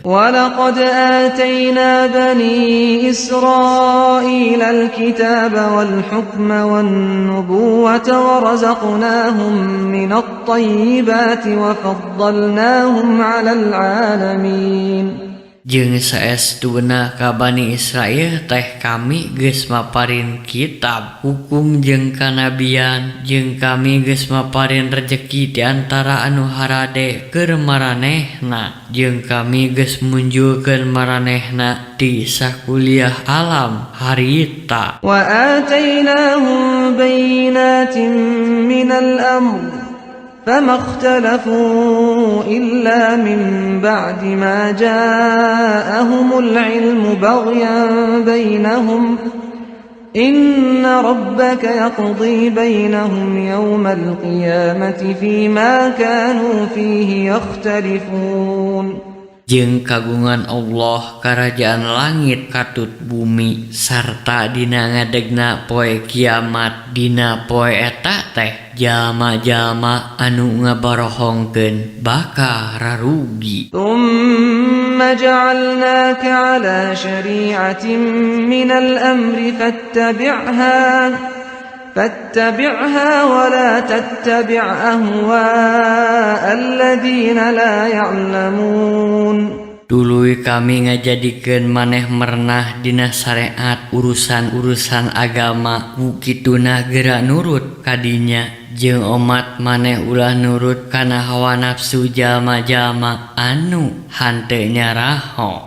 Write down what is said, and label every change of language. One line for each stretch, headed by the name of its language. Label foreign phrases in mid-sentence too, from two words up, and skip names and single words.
Arabic: ولقد آتينا بني إسرائيل الكتاب والحكم والنبوة ورزقناهم من الطيبات وَفَضَّلْنَاهُمْ عَلَى الْعَالَمِينَ.
Sundanese: Jeung saestuna ka Bani Israil teh kami geus maparin kitab, hukum jeung kanabian, jeung kami geus maparin rejeki di antara anu harade keur maranehna, jeung kami geus munjulkeun maranehna di sakuliah alam harita.
Arabic: وآتيناهم بينات من الأمر فما اختلفوا إلا من بعد ما جاءهم العلم بغيا بينهم إن ربك يقضي بينهم يوم القيامة فيما كانوا فيه يختلفون.
Sundanese: Jeung kagungan Allah karajaan langit katut bumi sarta dina ngadegna poe kiamat dina poe eta teh jalma-jalma anu ngabarohongkeun bakal rarugi.
Arabic: ثم جعلناك على شريعة من الأمر فاتبعها ولا تتبع أهواء الذين لا يعلمون.
Sundanese: Duluy kami ngajadikeun maneh mernah dina syariat urusan-urusan agama mukituna geura nurut kadinya jeung umat maneh ulah nurut kana hawa nafsu jalma-jalma anu hanteu nyaraho.